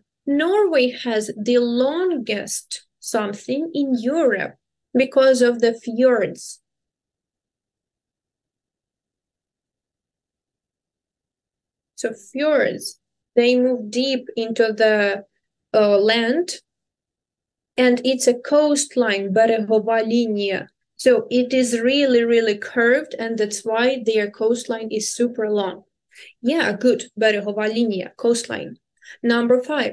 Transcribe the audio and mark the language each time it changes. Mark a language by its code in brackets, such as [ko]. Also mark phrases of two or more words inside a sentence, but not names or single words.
[en] Norway has the longest something in Europe because of the fjords. So fjords, they move deep into the land, and it's a coastline, [uk] берегова лінія. [en] So it is really, really curved, and that's why their coastline is super long. Yeah, good, [uk] берегова лінія, [en] coastline. Number 5.